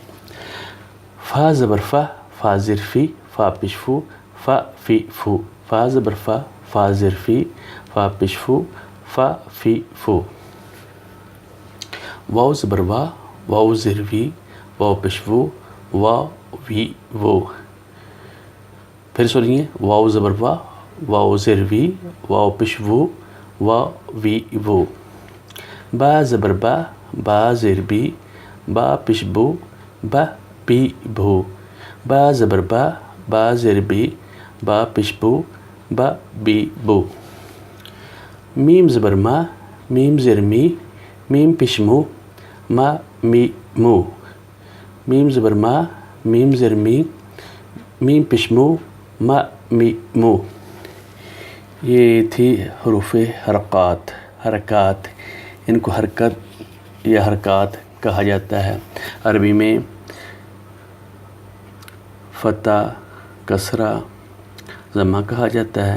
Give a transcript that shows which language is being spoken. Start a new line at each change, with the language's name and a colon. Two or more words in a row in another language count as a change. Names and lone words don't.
Urdu: فا زبر فا، فا زیر فی، فا پیش فو، فا فی فو. فا زبر فا، فا زیر فی، فا پیش فو، فا فی فو. واو زبر وا، واو زیر وی، واو پیش وو، واو وی وو. پھر سنیے، واو زبر وا، واو زیر وی، واو پیش وو، واو وی وو. با زبر با، با زیر بی، با پیش بو، با بی بھو. با زبر با، با زیر بی، با پیش بو، با بی بو. میم زبر ما، میم زیر می، میم پیش مو، ما می مو. میم زبر ما، میم زیر می، میم پیش مو، ما می مو. یہ تھی حروف حرکات. ان کو حرکت یا حرکات کہا جاتا ہے. عربی میں فتح، کسرہ، ضمہ کہا جاتا ہے.